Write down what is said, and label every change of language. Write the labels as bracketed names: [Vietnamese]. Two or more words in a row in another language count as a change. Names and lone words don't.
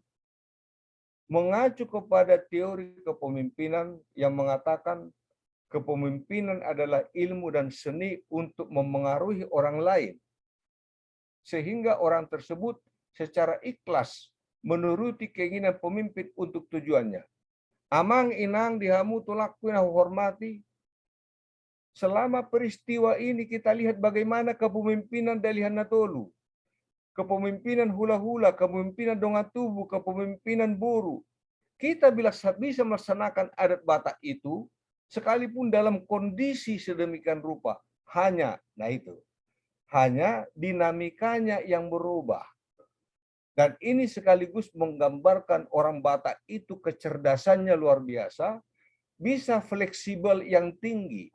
[Indonesian] Mengacu kepada teori kepemimpinan yang mengatakan kepemimpinan adalah ilmu dan seni untuk memengaruhi orang lain, sehingga orang tersebut secara ikhlas menuruti keinginan pemimpin untuk tujuannya. [Batak Toba] Amang inang dihamu tulakuin hormati. [Indonesian] Selama peristiwa ini kita lihat bagaimana kepemimpinan Dalihan Natolu, kepemimpinan hula-hula, kepemimpinan Dongatubu, kepemimpinan Boru. Kita bisa melaksanakan adat Batak itu sekalipun dalam kondisi sedemikian rupa. Hanya dinamikanya yang berubah. Dan ini sekaligus menggambarkan orang Batak itu kecerdasannya luar biasa, bisa fleksibel yang tinggi.